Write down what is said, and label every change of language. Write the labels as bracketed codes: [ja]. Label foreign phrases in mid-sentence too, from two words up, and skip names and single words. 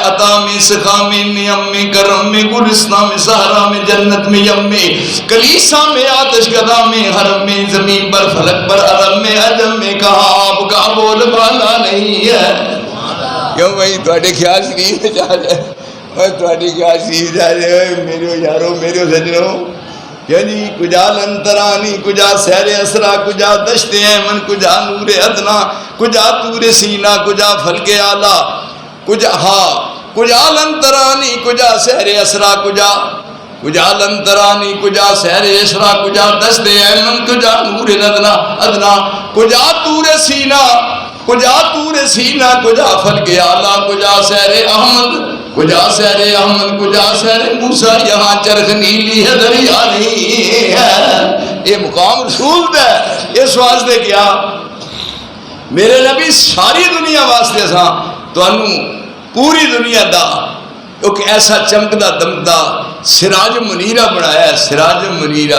[ur] عطا میں سخا میں نعم میں کرم میں گلستان میں صحرا میں جنت میں یم میں کلیسا میں آتش کدہ میں حرم میں زمین پر فلک پر عرب میں عجم میں کہاں آپ کا بول بالا نہیں ہے. کیوں بھائی تھوڑے خیال شریف جا جائے اور تھوڑی خیال شریف جا جائے [pa] میرے یاروں میرے سجنوں [fa] یعنی کجا لنترانی، کجا سیر اسرا، کجا دشت ایمن، کجا نور ادنا، کجا تور سینا، کجا فلک اعلی، کجا لنترانی، کجا سیر اسرا، کجا لنترانی، کجا سیر اسرا، کجا دشت ایمن، کجا نور ادنا، کجا تور سینا، کجا فلک اعلی، کجا سیر احمد، کجا سیر موسیٰ، [ur] یہاں چرخ نیلی ہے دریا نہیں ہے۔ [pa] یہ مقام رسول دا ہے۔ اس واسطے کیا میرے نبی ساری دنیا واسطے ساں تانوں پوری دنیا دا ایک ایسا چمکدا دمکدا [ar] سراج منیرہ [pa] بنایا ہے، [ar] سراج منیرہ۔